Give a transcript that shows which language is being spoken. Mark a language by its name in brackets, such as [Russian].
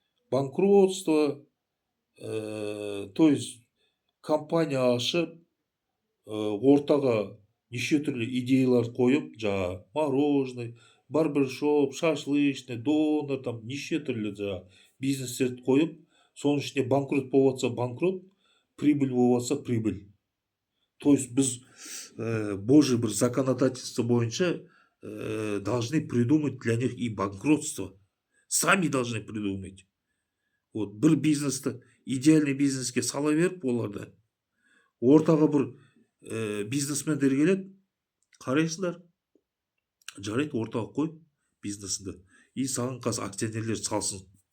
[Kazakh] Банкротство, [Russian] то есть [Kazakh] компания ашып, ортаға неше түрлі идеялар қойып, жаңа мороженый, барбершоп, шашлычный, донор, там неше түрлі жаңа бизнестерді қойып, соның ішінде банкрот болып жатса банкрот, прибыль болып жатса прибыль. [Russian] То есть [Kazakh] біз [Russian] Божий бір законодательство бойынша должны придумать для них и банкротство. Сами должны придумать. Вот [Kazakh] бір бизнесті идеальный бизнеске сала беріп оларды, ортаға бір бизнесмендер келеді, қарайсыңдар, жарайды, ортаға қой бизнесіңді, и саған қазір акционерлер салсын.